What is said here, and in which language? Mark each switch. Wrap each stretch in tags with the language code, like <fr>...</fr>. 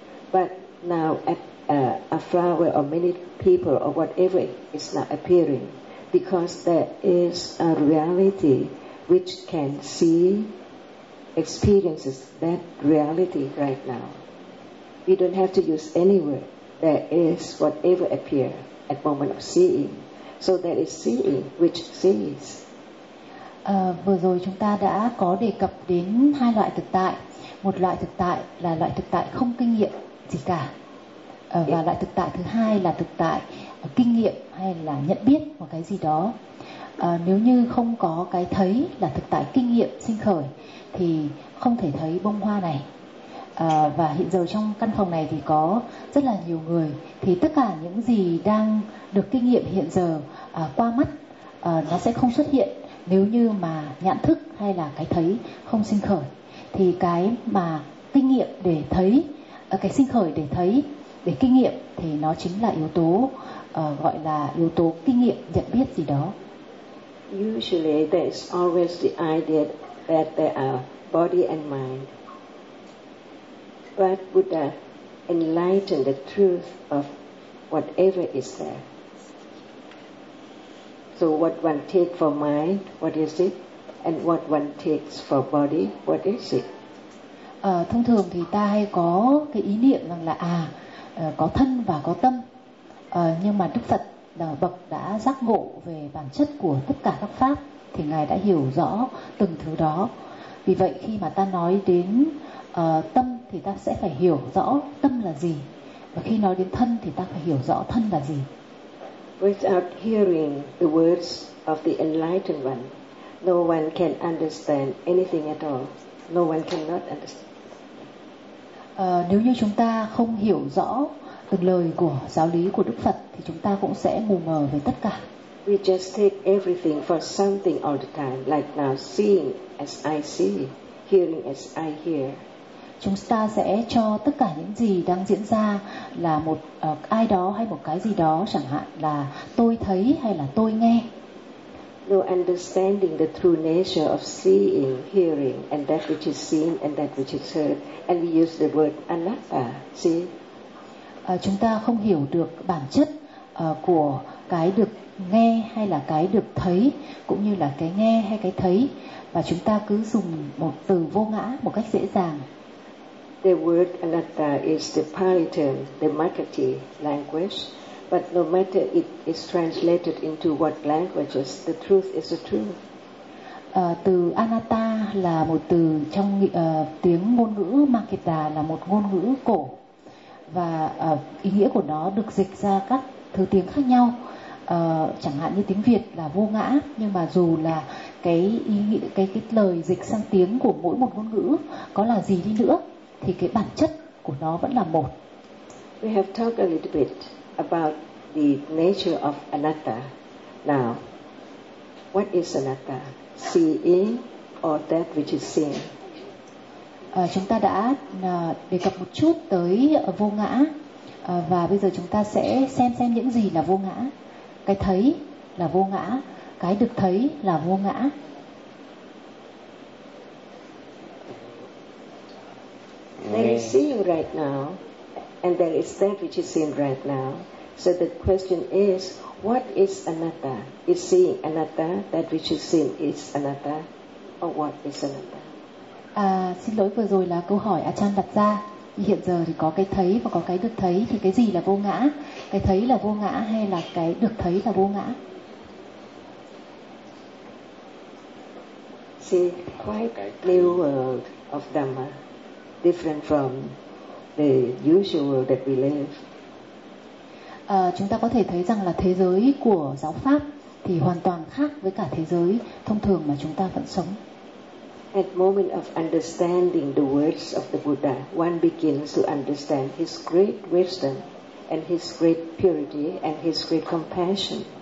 <en>But now a flower or many people or whatever is not appearing, because there is a reality which can see, experiences that reality right now. We don't have to use any word. There is whatever appears at moment of seeing. So there is seeing which sees.</en> <vi>Vừa rồi chúng ta đã có đề cập đến hai loại thực tại. Một loại thực tại là loại thực tại không kinh nghiệm gì cả. Và loại thực tại thứ hai là thực tại kinh nghiệm hay là nhận biết một cái gì đó. Nếu như không có cái thấy là thực tại kinh nghiệm sinh khởi thì không thể thấy bông hoa này. Và hiện giờ trong căn phòng này thì có rất là nhiều người, thì tất cả những gì đang được kinh nghiệm hiện giờ qua mắt nó sẽ không xuất hiện nếu như mà nhãn thức hay là cái thấy không sinh khởi. Thì cái mà kinh nghiệm để thấy, cái sinh khởi để thấy, để kinh nghiệm thì nó chính là yếu tố gọi là yếu tố kinh nghiệm nhận biết gì đó.</vi> <en>Usually there is always the idea that there are body and mind. But Buddha enlightened the truth of whatever is there. So what one takes for mind, what is it? And what one takes for body, what is it?</en> <vi>Thông thường thì ta hay có cái ý niệm rằng là có thân và có tâm. Nhưng mà Đức Phật Bậc đã giác ngộ về bản chất của tất cả các pháp thì Ngài đã hiểu rõ từng thứ đó. Vì vậy khi mà ta nói đến tâm thì ta sẽ phải hiểu rõ tâm là gì. Và khi nói đến thân thì ta phải hiểu rõ thân là gì.</vi> <en>Without hearing the words of the enlightened one, no one can understand anything at all. No one cannot understand.</en> <vi>Nếu như chúng ta không hiểu rõ từng lời của giáo lý của Đức Phật thì chúng ta cũng sẽ mù mờ về tất cả.</vi> <en>We just take everything for something all the time, like now seeing as I see, hearing as I hear.</en> <vi>Chúng ta sẽ cho tất cả những gì đang diễn ra là một ai đó hay một cái gì đó, chẳng hạn là tôi thấy hay là tôi nghe.</vi> <en>No understanding the true nature of seeing, hearing, and that which is seen and that which is heard, and we use the word anatta, see?</en> <vi>Chúng ta không hiểu được bản chất của cái được nghe hay là cái được thấy, cũng như là cái nghe hay cái thấy, và chúng ta cứ dùng một từ vô ngã một cách dễ dàng.</vi> <en>The word anatta is the Pali term, the Marketing language, But no matter it is translated into what languages, the truth is the truth.</en> <vi>Từ anatta là một từ trong tiếng ngôn ngữ Makita, là một ngôn ngữ cổ, và ý nghĩa của nó được dịch ra các thứ tiếng khác nhau. Chẳng hạn như tiếng Việt là vô ngã, nhưng mà dù là cái ý nghĩa, cái lời dịch sang tiếng của mỗi một ngôn ngữ có là gì đi nữa, thì cái bản chất của nó vẫn là một.</vi> <en>We have talked a little bit about the nature of anatta. Now, what is anatta? Seeing or that which is seen?</en> <vi>Chúng ta đã đề cập một chút tới vô ngã, và bây giờ chúng ta sẽ xem những gì là vô ngã. Cái thấy là vô ngã, cái được thấy là vô ngã.</vi> <en>There is seeing right now, and there is that which is seen right now. So the question is, what is anatta? Is seeing anatta? That which is seen is anatta? Or what is anatta?</en> <vi>À, xin lỗi, vừa rồi là câu hỏi Achan đặt ra. Hiện giờ thì có cái thấy và có cái được thấy, thì cái gì là vô ngã? Cái thấy là vô ngã hay là cái được thấy là vô ngã?</vi> <en>See, quite new world of Dhamma, different from the usual world that we live.</en> <vi>Chúng ta có thể thấy rằng là thế giới của giáo pháp thì hoàn toàn khác với cả thế giới thông thường mà chúng ta vẫn sống.</vi> <en>At moment of understanding the words of the Buddha, one begins to understand his great wisdom and his great purity and his great compassion.</en>